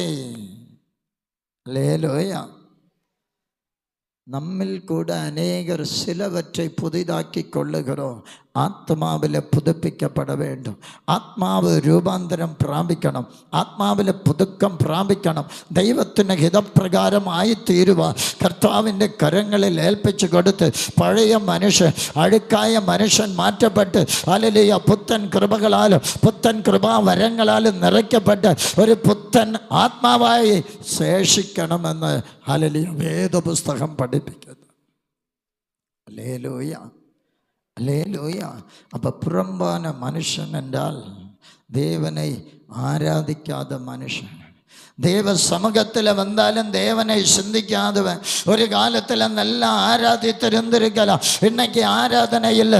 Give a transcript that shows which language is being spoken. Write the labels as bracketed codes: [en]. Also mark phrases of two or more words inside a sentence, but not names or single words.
[ta] அல்லேலூயா. நம்மில் கூட அநேகர் சிலவற்றை புதிதாக்கி கொள்ளுகிறோம். ஆத்மாவில் புதுப்பிக்கப்பட வேண்டும். ஆத்மாவு ரூபாந்தரம் பிராபிக்கணும். ஆத்மாவில் புதுக்கம் பிராபிக்கணும். [ml] ദൈവത്തിന് ഹിതപ്രകാരം ആയിത്തീരുവാൻ കർത്താവിൻ്റെ കരങ്ങളിൽ ഏൽപ്പിച്ചു കൊടുത്ത് പഴയ മനുഷ്യൻ, അഴുക്കായ മനുഷ്യൻ മാറ്റപ്പെട്ട് ഹല്ലേലൂയ പുത്തൻ കൃപകളാലും പുത്തൻ കൃപാവരങ്ങളാലും നിറയ്ക്കപ്പെട്ട് ഒരു പുത്തൻ ആത്മാവായി ശേഷിക്കണമെന്ന് ഹല്ലേലൂയ വേദപുസ്തകം പഠിപ്പിക്കുന്നു. ഹല്ലേലൂയ. [ta] அல்லேலூயா. அப்போ புறம்பான மனுஷன் என்றால் தேவனை ஆராதிக்காத மனுஷன். தேவ சமூகத்தில் வந்தாலும் தேவனை சிந்திக்காதவன். ஒரு காலத்தில் நல்லா ஆராதித்திருந்திருக்கலாம், இன்னைக்கு ஆராதனை இல்லை.